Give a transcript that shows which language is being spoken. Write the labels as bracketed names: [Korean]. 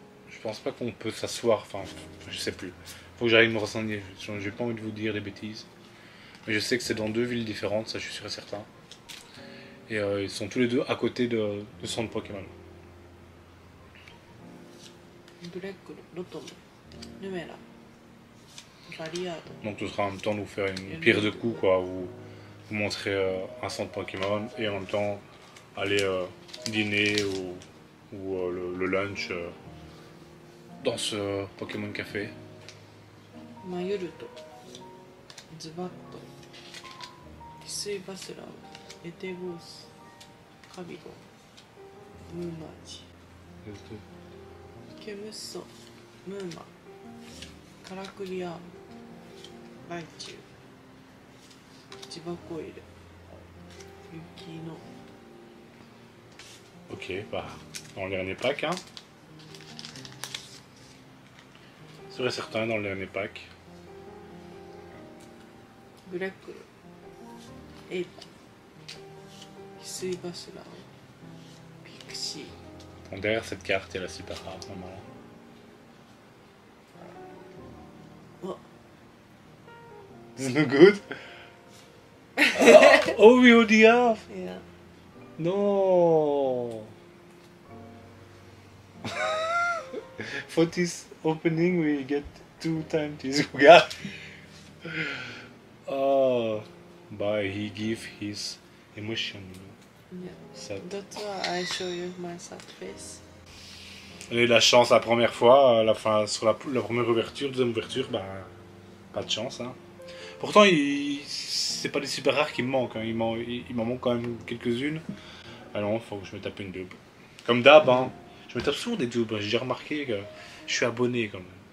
[French] Je pense pas qu'on peut s'asseoir. Enfin, je sais plus. Faut que j'arrive me renseigner. J'ai pas envie de vous dire des bêtises. Mais je sais que c'est dans deux villes différentes, ça je suis sûr et certain. Et ils sont tous les deux à côté de centre Pokémon. [Japanese] ブレックル、ロトム、ヌメラ、バリアード。 [French] Donc ce sera en même temps de vous faire une pierre de coups, quoi. Vous montrer un centre Pokémon et en même temps aller dîner ou le lunch dans ce Pokémon Café. [Japanese] マユルト、ズバット、翡翠バスラウ、エテゴース、カビゴ、ムーマーチ、ケムッソ、ムーマ、カラクリアーム、ライチュウ、ジバコイル、雪の。 [French] Ok, bah, dans le dernier pack, hein. Sûr et certain dans le dernier pack. [Japanese] ブレックル、エイパ、翡翠バスラウ、ピクシー。 [French] Bon, derrière cette carte, il y a la super rare, normalement. うわ、 [English] It's no good. Oh, we already have. [Japanese] いや。 [English] No. For this opening, we get 2 times this. [French] Regarde. [English] Oh, but he give his emotion. Yeah. [French] Ça. [English] That's why I show you my sad face. [French] On a eu de la chance la première fois, sur la première ouverture, deuxième ouverture, bah, pas de chance. Hein. Pourtant, c'est pas des super rares qui me manquent, hein. Il m'en manque quand même quelques-unes. Alors, faut que je me tape une double. Comme d'hab, hein. Je me tape souvent des doubles, j'ai déjà remarqué que je suis abonné quand même.